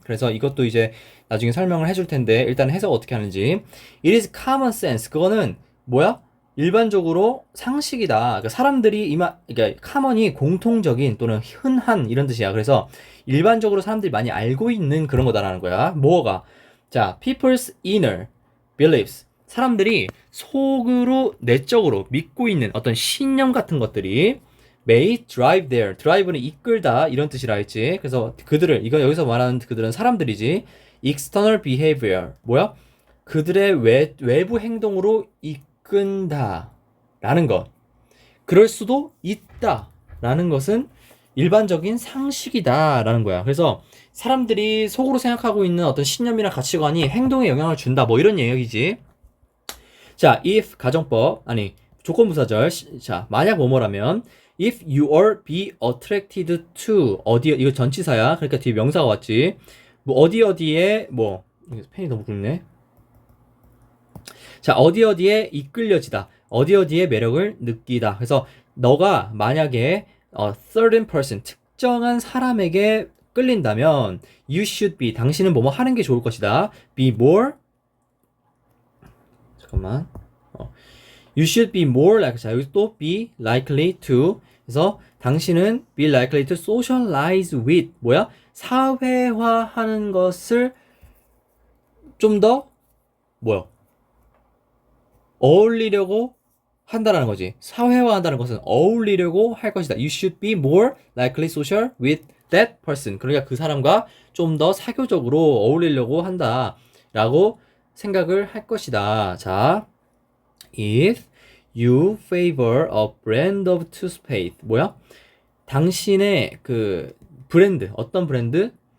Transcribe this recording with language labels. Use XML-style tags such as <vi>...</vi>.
<ko>그래서 이것도 이제 나중에 설명을 해줄 텐데 일단 해석 어떻게 하는지.</ko> <en>it is common sense.</en> <ko>그거는 뭐야? 일반적으로 상식이다. 그러니까 사람들이 그러니까 common이 공통적인 또는 흔한 이런 뜻이야. 그래서 일반적으로 사람들이 많이 알고 있는 그런 거다라는 거야. 뭐가?</ko> <en>자, people's inner beliefs.</en> <ko>사람들이 속으로 내적으로 믿고 있는 어떤 신념 같은 것들이</ko> <en>may drive their.</en> <ko>drive는 이끌다 이런 뜻이라 했지. 그래서 그들을 여기서 말하는 그들은 사람들이지.</ko> <en>external behavior. 뭐야?</en> <ko>그들의 외부 행동으로 이끈다 라는 것. 그럴 수도 있다 라는 것은 일반적인 상식이다 라는 거야. 그래서 사람들이 속으로 생각하고 있는 어떤 신념이나 가치관이 행동에 영향을 준다 뭐 이런 얘기지. 자, if 가정법 조건부사절. 자, 만약 뭐뭐라면</ko> <en>if you are be attracted to</en> <ko>어디 이거 전치사야. 그러니까 뒤에 명사가 왔지. 뭐 어디에 펜이 너무 굵네. 자, 어디에 이끌려지다. 어디에 매력을 느끼다. 그래서 너가 만약에 certain person, 특정한 사람에게 끌린다면</ko> <en>you should be,</en> <ko>당신은 뭐뭐 하는 게 좋을 것이다.</ko> <en>be more you should be more like,</en> <ko>자, 여기 또</ko> <en>be likely to.</en> <ko>그래서 당신은</ko> <en>be likely to socialize with, 뭐야?</en> <ko>사회화하는 것을 좀 더 어울리려고 한다라는 거지. 사회화한다는 것은 어울리려고 할 것이다.</ko> <en>You should be more likely social with that person.</en> <ko>그러니까 그 사람과 좀 더 사교적으로 어울리려고 한다라고 생각을 할 것이다.</ko> <en>자, if you favor a brand of toothpaste. 뭐야?</en> <ko>당신의 그 브랜드, 어떤 브랜드?</ko>